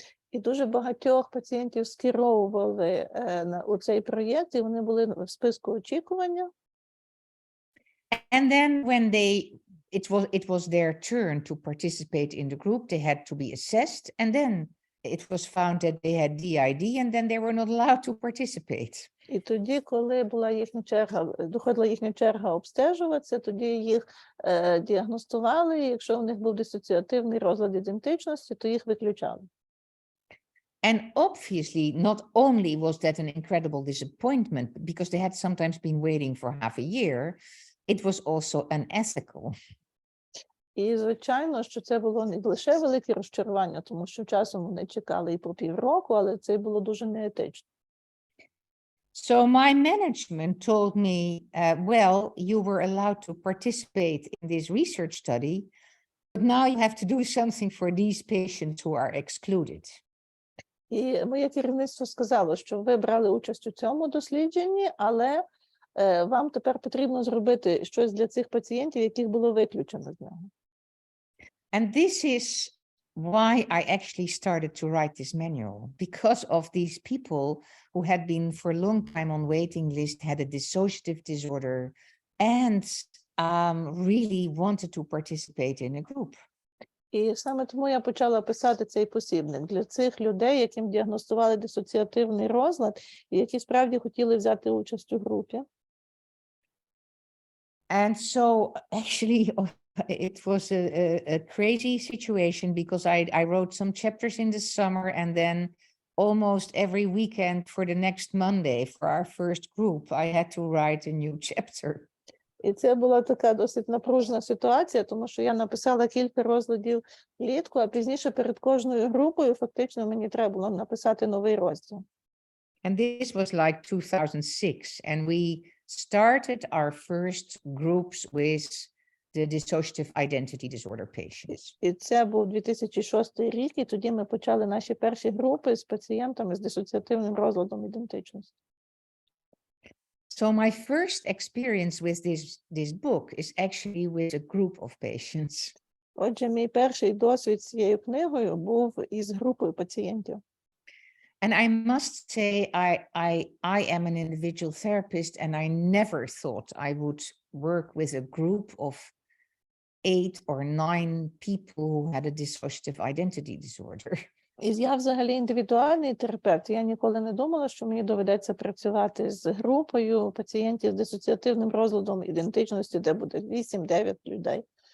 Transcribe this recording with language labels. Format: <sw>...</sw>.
<uk>І дуже багатьох пацієнтів скеровували у цей проєкт, і вони були в списку очікування.</uk> <en>And then when it was their turn to participate in the group, they had to be assessed, and then it was found that they had DID, and then they were not allowed to participate.</en> <uk>І тоді, коли доходила їхня черга обстежуватися, тоді їх діагностували, і якщо у них був дисоціативний розлад ідентичності, то їх виключали.</uk> <en>And obviously, not only was that an incredible disappointment, because they had sometimes been waiting for half a year, it was also unethical.</en> <uk>І, звичайно, що це було не лише велике розчарування, тому що часом вони чекали і по півроку, але це було дуже неетично.</uk> <en>So my management told me, well, you were allowed to participate in this research study, but now you have to do something for these patients who are excluded.</en> <uk>І моє керівництво сказало, що ви брали участь у цьому дослідженні, але вам тепер потрібно зробити щось для цих пацієнтів, яких було виключено з нього.</uk> <en>And this is why I actually started to write this manual, because of these people who had been for a long time on waiting list, had a dissociative disorder, and really wanted to participate in a group.</en> <uk>І саме тому я почала писати цей посібник для цих людей, яким діагностували дисоціативний розлад, і які справді хотіли взяти участь у групі.</uk> <en>And so actually it was a crazy situation because I wrote some chapters in the summer, and then almost every weekend for the next Monday for our first group, I had to write a new chapter.</en> <uk>І це була така досить напружена ситуація, тому що я написала кілька розладів влітку, а пізніше перед кожною групою фактично мені треба було написати новий розділ.</uk> <en>And this was like 2006, and we started our first groups with the dissociative identity disorder patients.</en> <uk>І це був 2006 рік, і тоді ми почали наші перші групи з пацієнтами з дисоціативним розладом ідентичності.</uk> <en>So my first experience with this book is actually with a group of patients.</en> <uk>Отже, мій перший досвід з цією книгою був із групою пацієнтів.</uk> <en>And I must say, I am an individual therapist, and I never thought I would work with a group of 8 or 9 people who had a dissociative identity disorder.</en> <uk>І я взагалі індивідуальний терапевт. Я ніколи не думала, що мені доведеться працювати з групою пацієнтів з дисоціативним розладом ідентичності, де буде 8-9 людей.</uk>